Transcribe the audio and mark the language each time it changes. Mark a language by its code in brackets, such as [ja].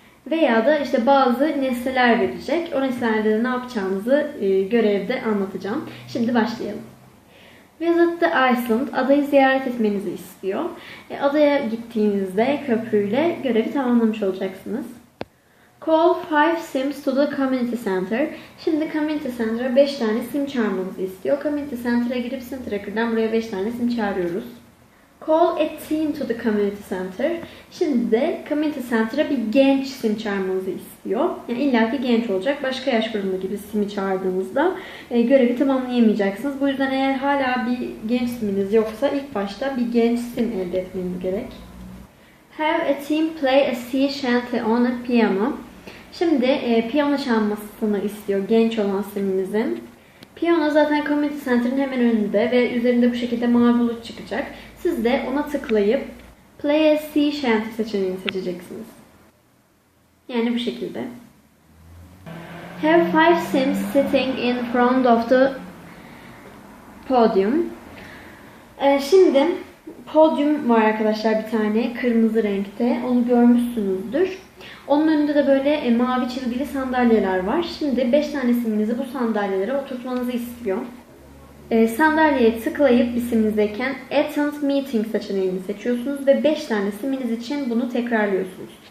[tr] Veya da işte bazı nesneler verecek. O nesnelerde de ne yapacağınızı görevde anlatacağım. Şimdi başlayalım. [en] Visit the Island. [tr] Adayı ziyaret etmenizi istiyor. Adaya gittiğinizde köprüyle görevi tamamlamış olacaksınız. [en] Call 5 sims to the community center. [tr] Şimdi community center'a 5 tane sim çağırmanızı istiyor. Community center'a girip sim tracker'dan buraya 5 tane sim çağırıyoruz. [en] Call a teen to the community center. [tr] Şimdi de community center'a bir genç sim çağırmanızı istiyor. Yani illaki genç olacak. Başka yaş grubunda gibi simi çağırdığınızda görevi tamamlayamayacaksınız. Bu yüzden eğer hala bir genç siminiz yoksa ilk başta bir genç sim elde etmeniz gerek. [en] Have a teen play a sea shanty on a piano. [tr] Şimdi piyano çalmasını istiyor genç olan siminizin. Piyano zaten community center'ın hemen önünde ve üzerinde bu şekilde mavi bulut çıkacak. Siz de ona tıklayıp Play a Sea Shanty seçeneğini seçeceksiniz. Yani bu şekilde. [en] Have 5 sims sitting in front of the podium. [tr] Şimdi podyum var arkadaşlar bir tane kırmızı renkte. Onu görmüşsünüzdür. Onun önünde de böyle mavi çizgili sandalyeler var. Şimdi 5 tane siminizi bu sandalyelere oturtmanızı istiyor. Sandalyeye tıklayıp bir siminizdeyken Attend Meeting seçeneğini seçiyorsunuz ve 5 tane siminiz için bunu tekrarlıyorsunuz.